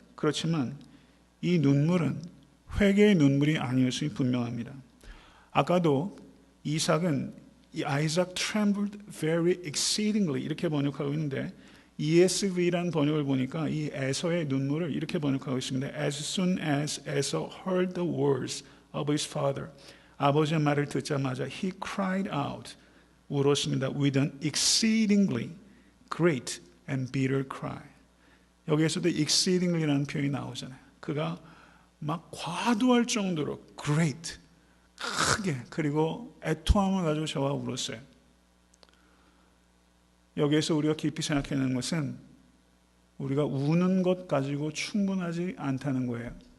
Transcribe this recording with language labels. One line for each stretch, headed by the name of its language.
Korean: 그렇지만 이 눈물은 회개의 눈물이 아니었음이 분명합니다. 아까도 이삭은
English: Isaac trembled very exceedingly
Korean: 이렇게 번역하고 있는데 ESV라는 번역을 보니까 이 에서의 눈물을 이렇게 번역하고 있습니다.
English: As soon as Esau heard the words of his father,
Korean: 아버지의 말을 듣자마자
English: he cried out,
Korean: 울었습니다.
English: With an exceedingly great and bitter cry.
Korean: 여기에서도 exceedingly라는 표현이 나오잖아요. 그가 막 과도할 정도로 great, 크게, 그리고 애통함을 가지고 저와 울었어요. 여기에서 우리가 깊이 생각해야 하는 것은 우리가 우는 것 가지고 충분하지 않다는 거예요.